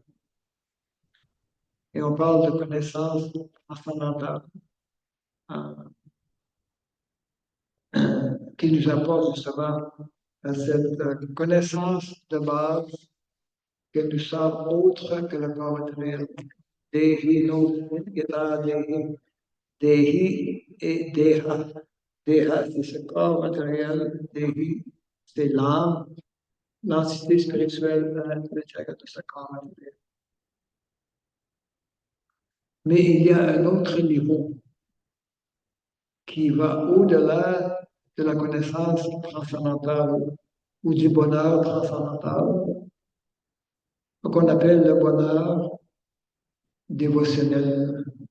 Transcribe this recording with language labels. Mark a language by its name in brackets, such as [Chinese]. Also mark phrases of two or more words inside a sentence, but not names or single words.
[French] Et on parle de connaissance transcendantale qui nous apporte justement à cette connaissance de base que nous sommes autres que le corps matériel. [Sanskrit] Dehi, no, yata, dehi, dehi et deha. [French] Deha, c'est ce corps matériel. Dehi, c'est l'âme, l'entité spirituelle à l'intérieur de ce corps matériel. Mais il y a un autre niveau qui va au-delà de la connaissance transcendantale ou du bonheur transcendantal, qu'on appelle le bonheur dévotionnel.